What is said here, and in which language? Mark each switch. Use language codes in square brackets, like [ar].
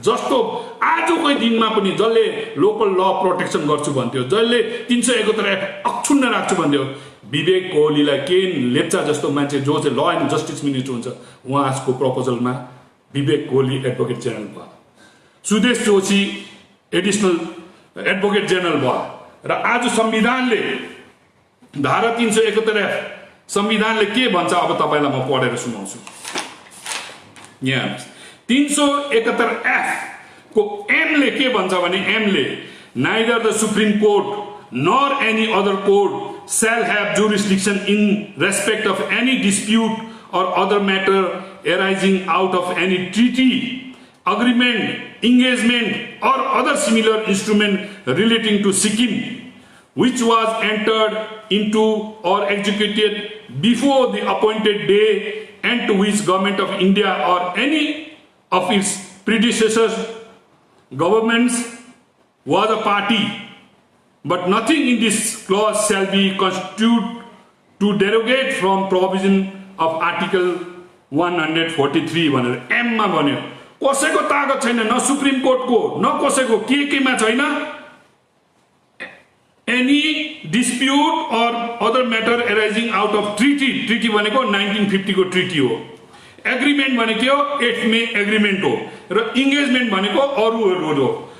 [ne] जस्तो आजको दिनमा पनि जसले लोकल ल प्रोटेक्सन गर्छु भन्थ्यो, जसले 371F अक्षुण्ण राख्छु भन्थ्यो, विवेक कोहलीलाई, केएन लेप्चा जस्तो मान्छे जो चाहिँ ल एन्ड जस्टिस मिनिस्टर हुन्छ, उहाँको प्रपोजलमा विवेक कोहली एडभोकेट जनरल भयो, Sudesh Joshi additional advocate general भयो। र आज संविधानले धारा 371F संविधानले के भन्छ अब तपाईलाई म पढेर सुनाउँछु। यहाँ 371F को एम ले [en] के भन्छ भने, एम ले neither the supreme court nor any other court shall have jurisdiction in respect of any dispute or other matter arising out of any treaty, agreement, engagement or other similar instrument relating to Sikkim which was entered into or executed before the appointed day and to which government of India or any of its predecessors governments was a party, but nothing in this clause shall be construed to derogate from provision of Article 143 [ne] भनेर एममा भन्यो। कसैको तागत छैन, न supreme कोर्टको न कसैको केमा छैन। [en] any dispute or other matter arising out of treaty [ne] भनेको 1950 को [en] Treaty हो। [ne] एग्रिमेन्ट भनेको 8 मे एग्रिमेन्ट हो र इङ्गेजमेन्ट भनेको अरूहरू हो।